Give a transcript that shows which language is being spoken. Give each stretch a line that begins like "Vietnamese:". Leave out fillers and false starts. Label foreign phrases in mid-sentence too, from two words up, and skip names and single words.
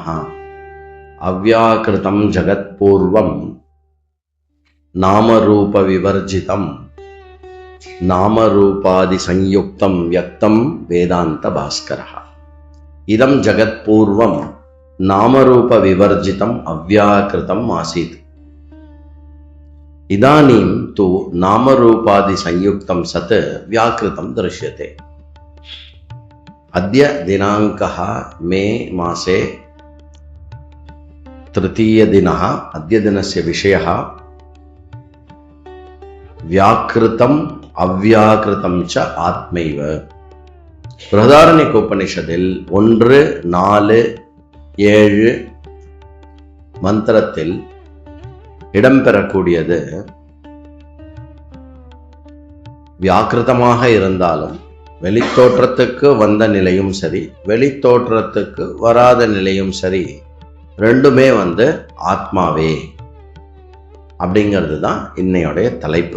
Sanskrit: अव्याकृतम् जगत् पूर्वम् नामरूप विवर्जितम् नामरूपादि सयुक्तम् व्यक्तम् वेदान्त भास्करः. इदम् जगत् पूर्वम् नामरूप विवर्जितम् अव्याकृतम् आसीत्. इदानीम् तु नामरूपादि सयुक्तम् सत् व्याकृतम् दृश्यते. अद्य दिनाङ्कः मे मासे तृतीयदिनः. अद्य दिनस्य विषयः व्याकृतम् अव्याकृतं च आत्मैव.
Tamil: बृहदारण्यकोपनिषदिல் 1-4-7 மந்திரத்தில் இடம்பெறக்கூடியது வியாக்கிருதமாக இருந்தாலும் வெளித்தோற்றத்துக்கு வந்த நிலையும் சரி, வெளித்தோற்றத்துக்கு வராத நிலையும் சரி, ரெண்டுமே ஆத்மாவே அப்படிங்கிறது தான் இன்னையோடைய தலைப்பு.